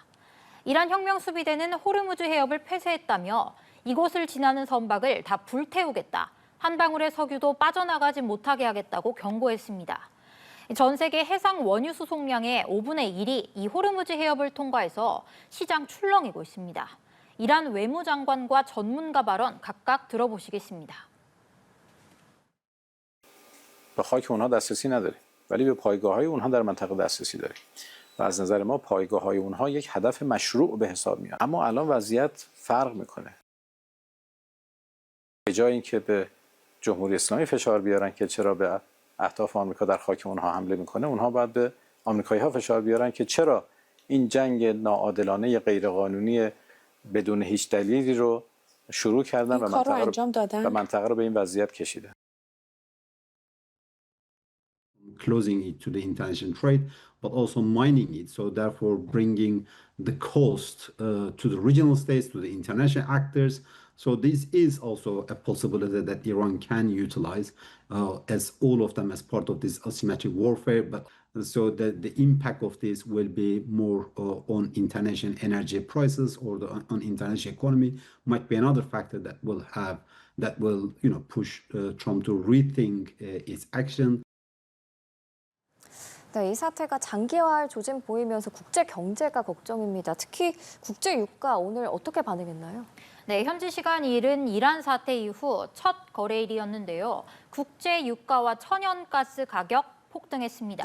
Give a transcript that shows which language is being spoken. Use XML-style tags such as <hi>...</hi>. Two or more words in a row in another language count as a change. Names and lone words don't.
<ko>이란 혁명수비대는 호르무즈 해협을 폐쇄했다며 이곳을 지나는 선박을 다 불태우겠다, 한 방울의 석유도 빠져나가지 못하게 하겠다고 경고했습니다. 전 세계 해상 원유 수송량의 5분의 1이 이 호르무즈 해협을 통과해서 시장 출렁이고 있습니다. 이란 외무장관과 전문가 발언 각각 들어보시겠습니다.</ko> <fa>به خاک اونها دسترسی نداریم ولی به پایگاه‌های اونها در منطقه دسترسی داریم و از نظر ما پایگاه‌های اونها یک هدف مشروع به حساب میاد اما الان وضعیت فرق میکنه به جای اینکه به جمهوری اسلامی فشار بیارن که چرا به اهداف آمریکا در خاک اونها حمله میکنه اونها باید به آمریکایی‌ها فشار بیارن که چرا این جنگ ناعادلانه غیرقانونی بدون هیچ دلیلی رو شروع کردن و منطقه رو به این وضعیت کشیدن.</fa> <en>Closing it to the international trade, but also mining it. So therefore bringing the cost to the regional states, to the international actors. So this is also a possibility that Iran can utilize as all of them as part of this asymmetric warfare. But so the impact of this will be more on international energy prices or on international economy might be another factor that will push Trump to rethink its action.</en> <ko>네, 이 사태가 장기화할 조짐 보이면서 국제 경제가 걱정입니다. 특히 국제 유가 오늘 어떻게 반응했나요? 네, 현지 시간 이른 이란 사태 이후 첫 거래일이었는데요. 국제 유가와 천연가스 가격 폭등했습니다.</ko>